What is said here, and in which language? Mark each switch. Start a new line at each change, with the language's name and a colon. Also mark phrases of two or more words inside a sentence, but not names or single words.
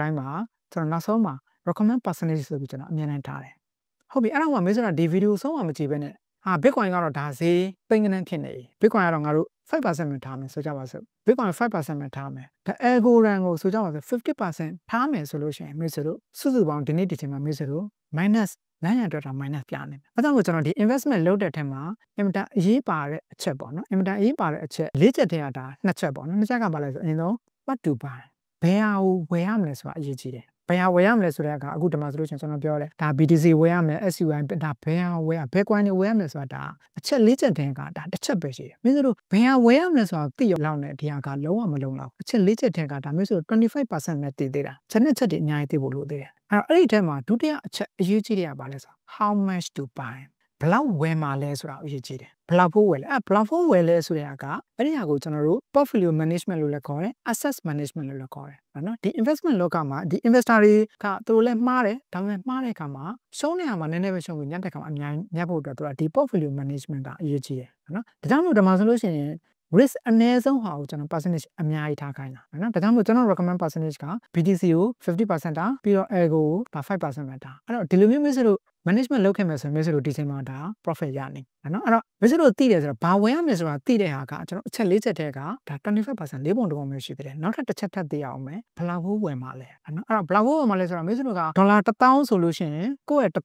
Burmese: တိုင်းမှာကျွန်တော်နောက်ဆုံးမှာ
English: recommend percentage
Burmese: ဆိုပြီးကျွန်တော်အမြဲတမ်းထားတယ်ဟုတ်ပြီအဲ့တော့မှမင်းတို့ကဒီဗီဒီယိုဆုံးမှမကြည့်ဘဲနဲ့Bitcoin ကတော့ဒါဈေးပိန်းကနေဖြစ်နေပြီ Bitcoin ကတော့ငါတို့5% ပဲထားမယ်ဆိုကြပါစို့ Bitcoin 5% ပဲထားမယ်ဒါ Algorand ကိုဆိုကြပါစို့50% ထားမယ်ဆိုလို့ရှိရင်မင်းတို့စုစုပေါင်းဒီနေ့ဒီချိန်မှာမင်းတို့ minus 900အတွက်တာ minus ပြနေတယ်။အဲကြောင့်မို့ကျွန်တော်ဒီ investment လုပ်တဲ့ထက်မှာအင်မတန်အရေးပါတဲ့အချက်ပေါ့နော်။အင်မတန်အရေးပါတဲ့အချက်၄ချက်တည်းကဒါ2ချက်ပေါ့နော်။2ချက်ကဘာလဲဆိုအရင်ဆုံး
English: what to buy
Burmese: ဘယ်ဟာကိုဝယ် ရမလဲဆိုတာအရေးကြီးတယ်။ဘယ်ဟာဝယ်ရမလဲဆိုတဲ့အခါအခုဒီမှာဆိုလို့ရှိရင်ကျွန်တော်ပြောတယ်ဒါ BTC ဝယ်ရမယ် SUI ဒါဘယ်ဟာဝယ်ရဘယ် coin တွေဝယ်ရမလဲဆိုတာဒါအချက်၄ချက်တ ည်းကဒါတစ်ချက်ပဲရှိတယ်။မင်းတို့ဘယ်ဟာဝယ်ရမလဲဆိုတာသိရလောက်နဲ့ဒီဟာကလုံးဝမလုံးလောက်အချက်၄ချက်တည်းကဒါမျိုးဆို25% နဲ့တည်သေးတာ။ချက်နဲ့ချက်တွေအများကြီးသိဖို့လိုသေးတယ်။အဲ့ဒီထဲမှာဒုတိယအချက်အရေးကြီးတဲ့ကဘာလဲဆို
English: how much to buy
Burmese: ဘလောက်ဝယ်မှာလဲဆိုတာအရေးကြီးတယ်ဘလောက်ဖို့ဝယ်လဲဘလောက်ဖို့ဝယ်လဲဆိုတဲ့အခါအဲ့ဒီဟာကိုကျွန်တော်တို့
English: portfolio management
Burmese: လို့လည်းခေါ်တယ်
English: asset management
Burmese: လို့လည်းခေါ်တယ်နော်ဒီ investment လောကမှာဒီ investor တွေကသူတို့လည်းမှားတယ်ဒါပေမဲ့မှားတဲ့အခါမှာရှုံးတဲ့အခါမှာနည်းနည်းပဲရှုံးပြီးညတဲ့အခါမှာအ များကြီးညဖို့အတွက်သူကဒီ
English: portfolio management
Burmese: ကအရေးကြီးတယ်နော်ဒါကြောင့်မို့ဒီမှာဆိုလို့ရှိရင် risk အနည်းဆုံးဟာကိုကျွန်တော် percentage အများကြီးထားခိုင်းတာနော်ဒါကြောင့်မို့ကျွန်တော်
English: recommend percentage
Burmese: က BTC ကို 50% တာပြီးတော့ Algo ကိုဒါ 5% ပဲတာအဲ့တော့ဒီလိုမျိုးမျိုးဆိုလို့ management လုပ်ခဲ့မယ်ဆိုရင်မျိုးဆိုလို့ဒီချိန်မှာဒါ profit ရနေနော်အဲ့တော့မျိုးဆိုလို့သိတယ်ဆိုတော့ဘာဝယ်ရမလဲဆိုတာသိတဲ့ဟာကကျွန်တော်အချက်၄ချက်တည်းကဒါ 25% ၄ပုံတစ်ပုံမျိုးရှိတယ်နောက်ထပ်တစ်ချက်ထပ်သိရအောင်မယ်ဘလောက်ဖို့ဝယ်မှာလဲနော်အဲ့တော့ဘလောက်ဖို့ဝယ်မှာလဲဆိုတော့မျိုးဆိုလို့ကဒေါ်လာ1000ဆိုလို့ရှိရင်ကိုယ့်ရဲ့